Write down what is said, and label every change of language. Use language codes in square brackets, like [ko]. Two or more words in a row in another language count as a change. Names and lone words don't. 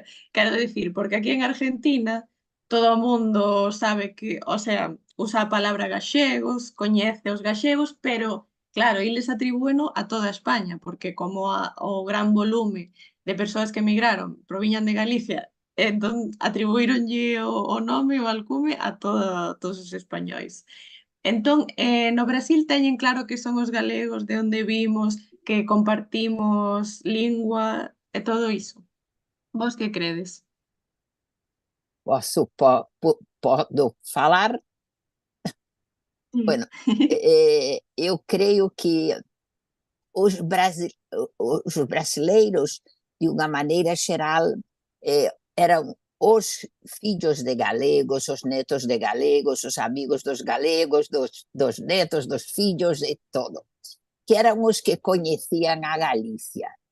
[gl] Quero dicir, porque aquí en Argentina todo o mundo sabe que, o sea, usa a palabra gaxegos, coñece os gaxegos, pero claro, eles atribúeno a toda España, porque como o gran volume de persoas que emigraron proviñan de Galicia, entón atribuíronlle o nome, o alcume a todos os españois. Entón, no Brasil teñen claro que son os galegos, de onde vimos, que compartimos lingua e todo iso. Vos que credes? [pt] Posso falar? Bueno, eu creio que os brasileiros, de uma maneira geral, eram os filhos de galegos, os netos de galegos, os amigos dos galegos, dos netos, dos filhos e todo, que eram os que conheciam a Galícia.